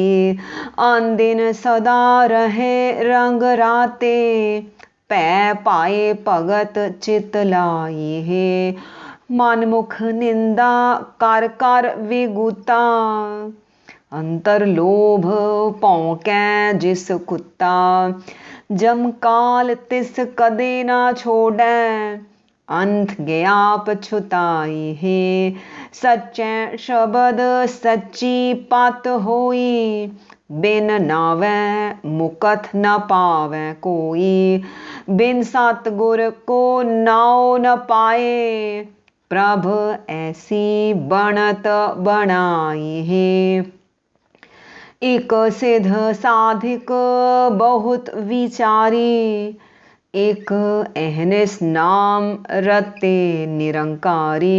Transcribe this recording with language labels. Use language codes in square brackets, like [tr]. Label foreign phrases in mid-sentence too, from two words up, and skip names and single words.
[pa] ਅਨਦਿਨੁ ਸਦਾ ਰਹੇ ਰੰਗਿ ਰਾਤੇ, ਪੈ ਪਾਏ ਭਗਤਿ ਚਿਤੁ ਲਾਈ ਹੇ। ਮਨਮੁਖ ਨਿੰਦਾ ਕਰਿ ਕਰਿ ਵਿਗੁਤਾ, ਅੰਤਰਿ ਲੋਭੁ ਭਉਕੈ ਜਿਸੁ ਕੁਤਾ। ਜਮਕਾਲੁ ਤਿਸੁ ਕਦੇ ਨਾ ਛੋਡੈ, ਅੰਤਿ ਗਇਆ ਪਛੁਤਾਈ ਹੇ। ਸਚੈ ਸਬਦਿ ਸਚੀ ਪਤਿ ਹੋਈ, ਬਿਨੁ ਨਾਵੈ ਮੁਕਤਿ ਨ ਪਾਵੈ ਕੋਈ। ਬਿਨੁ ਸਤਿਗੁਰ ਕੋ ਨਾਉ ਨ ਪਾਏ, ਪ੍ਰਭਿ ਐਸੀ ਬਣਤ ਬਣਾਈ ਹੇ। ਇਕਿ ਸਿਧ ਸਾਧਿਕ ਬਹੁਤੁ ਵੀਚਾਰੀ, ਇਕਿ ਅਹਿਨਿਸਿ ਨਾਮਿ ਰਤੇ ਨਿਰੰਕਾਰੀ।